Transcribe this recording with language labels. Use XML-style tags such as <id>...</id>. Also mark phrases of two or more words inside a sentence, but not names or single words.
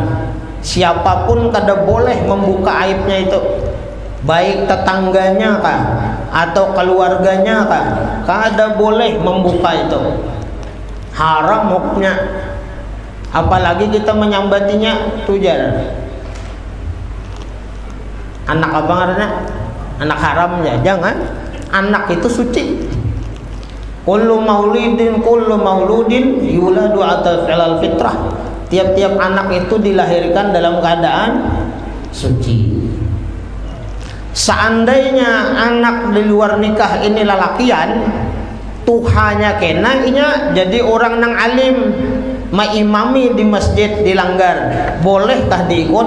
<id>Siapapun kada boleh membuka aibnya itu, baik tetangganya kah atau keluarganya kah, kada boleh membuka itu, haram hukumnya.</id> <bjn>Apalagi kita menyambatinya tujar anak apa ngarannya, anak haramnya.</bjn> <id>Jangan, anak itu suci.</id> <ar>كل مولود يولد على الفطرة.</ar> <id>Tiap-tiap anak itu dilahirkan dalam keadaan suci.</id> <bjn>Seandainya anak di luar nikah ini lalakian, tuhanya kena inya jadi orang nang alim, maimami di masjid dilanggar, bolehkah diikut?</bjn>